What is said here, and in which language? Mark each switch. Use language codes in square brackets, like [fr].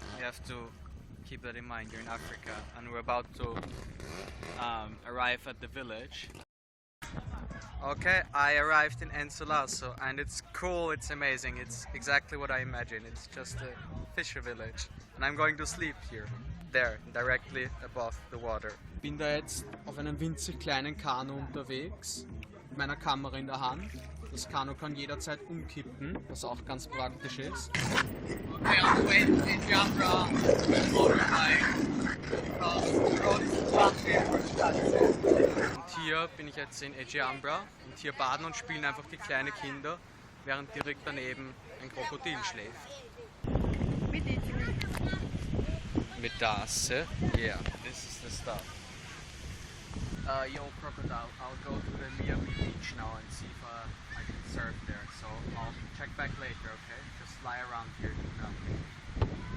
[en] You have to keep that in mind, you're in Africa. And we're about to arrive at the village. Okay, I arrived in Ensolazo, and it's cool, it's amazing. It's exactly what I imagined. It's just a fisher village. And I'm going to sleep here, there, directly above the water. [de] Ich bin da jetzt auf einem winzig kleinen Kanu unterwegs, mit meiner Kamera in der Hand. Das Kanu kann jederzeit umkippen, was auch ganz praktisch ist. [en] Okay, on the way to Ejambra, [de] und hier bin ich jetzt in Ejambra und hier baden und spielen einfach die kleinen Kinder, während direkt daneben ein Krokodil schläft. [en] Medase, yeah, this is the stuff. Yo, crocodile, I'll go to the Miami beach now and see if I can surf there. So I'll check back later, okay? Just lie around here, do nothing.